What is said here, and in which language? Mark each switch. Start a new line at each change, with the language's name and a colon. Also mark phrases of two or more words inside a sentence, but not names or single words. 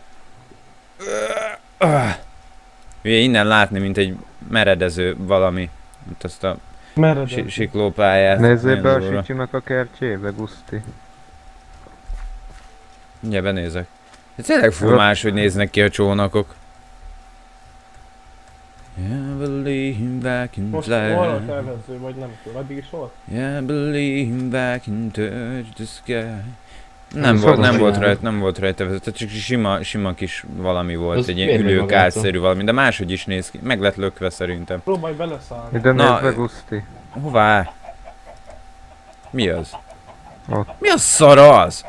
Hungarian: Ugye innen látni, mint egy meredező valami. Itt azt a siklópályát. Nézzél be a Sityunak a kertjébe, Guszti. Ugye, benézek. De tényleg fú máshogy néznek ki a csónakok.
English: Yeah, believe I can
Hungarian: most
English: fly.
Hungarian: hol a tervező, vagy nem tudom, addig is volt?
English: Yeah, believe I can touch the sky.
Hungarian: Nem volt rajta, tehát csak sima kis valami volt, az egy ilyen ülőkárszerű valami, de máshogy is néz ki, meg lett lökve szerintem. Próbálj beleszállni. Ide nézd be, Guszti. Hová? Mi az? Ott. Mi a szar az?